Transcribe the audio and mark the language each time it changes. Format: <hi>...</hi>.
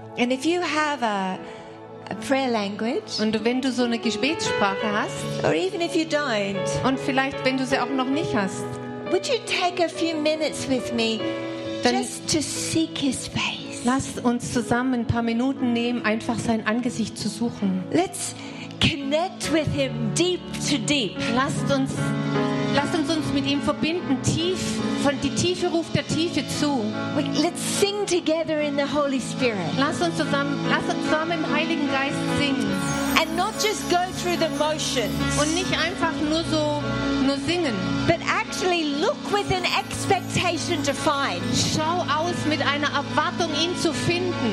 <en>And if you have a prayer language,</en> <de>und wenn du so eine Gebetssprache hast,</de> <en>or even if you don't,</en> <de>und vielleicht wenn du sie auch noch nicht hast,</de> <en>would you take a few minutes with me just to seek his face?</en> <de>Lass uns zusammen ein paar Minuten nehmen, einfach sein Angesicht zu suchen.</de> <en>Let's connect with him deep to deep.</en> <de>Lasst uns mit ihm verbinden, tief, von die Tiefe ruft der Tiefe zu.</de> <en>Let's sing together in the Holy Spirit.</en> <de>Lasst uns zusammen im Heiligen Geist singen.</de> <en>And not just go through the motions.</en> <de>Und nicht einfach nur singen.</de> <en>But actually look with an expectation to find.</en> <de>Schau aus mit einer Erwartung, ihn zu finden.</de>